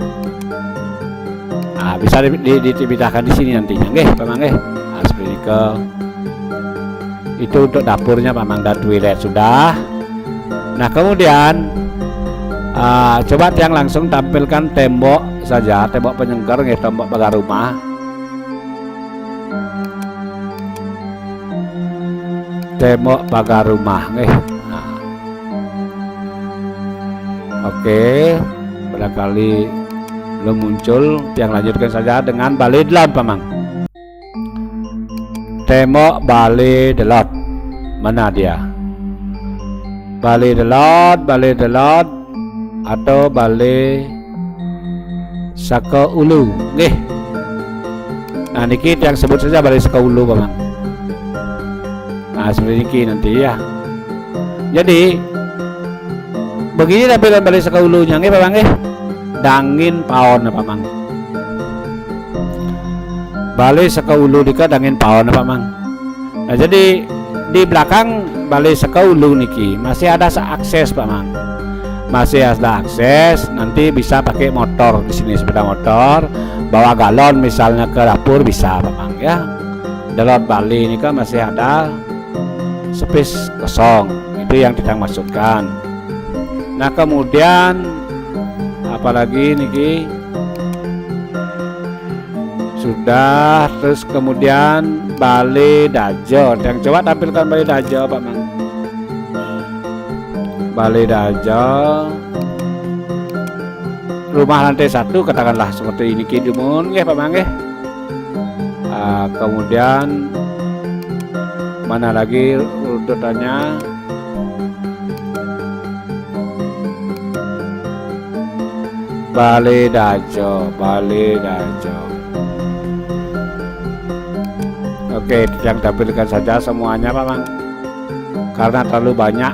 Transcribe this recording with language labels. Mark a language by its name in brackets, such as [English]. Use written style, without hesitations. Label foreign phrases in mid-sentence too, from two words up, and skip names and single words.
[Indonesian] Nah, bisa dipindahkan di sini nantinya, nggih Pak Mang nggih. Nah, seperti ini itu untuk dapurnya Pak Mang, dan toilet sudah. Nah, kemudian coba yang langsung tampilkan tembok saja, tembok penyengker nggih, tembok pagar rumah. Tembok pagar rumah nggih. Nah. Oke, barangkali belum muncul, yang lanjutkan saja dengan balai delot Pak Mang. Tembok balai delot. Mana dia? Balai delot atau balai Saka Ulu nggih. Nah, niki yang sebut saja balai Saka Ulu Pak Mang. Nah, seperti ini nanti ya. Jadi begini tampilan balai Saka Ulunya nggih Pak Mang nggih. [Balinese] Dangin paon Pak Mang. Balai Saka Ulu dika dangin paon Pak Mang. [Indonesian] Nah, jadi di belakang balai Saka Ulu niki masih ada akses Pak Mang. Masih ada akses, nanti bisa pakai motor di sini, sepeda motor, bawa galon misalnya ke dapur bisa Pak Mang ya. Dalam Bali ini kan masih ada space kosong, itu yang kita masukkan. Nah, kemudian apalagi niki sudah, terus kemudian balai dajo. Yang coba tampilkan balai dajo Pak Mang. Balai dajo rumah lantai 1 katakanlah seperti ini kidumun nggih Pak Mang nggih. Kemudian mana lagi urutannya? Balai dajo. Oke, yang tampilkan saja semuanya Pak Mang, karena terlalu banyak.